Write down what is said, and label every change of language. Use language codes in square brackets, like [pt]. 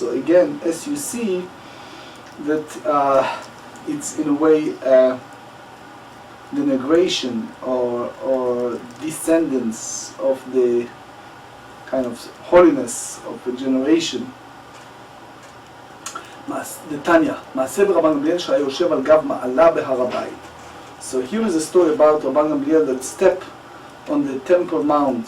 [en] So again, as you see, that it's in a way denigration or descendants of the kind of holiness of the generation. [he] Tanya, מעשה ברבן גמליאל שהיה יושב על גב מעלה בהר הבית. [en] So here is a story about Rabban Gamliel that step on the Temple Mount.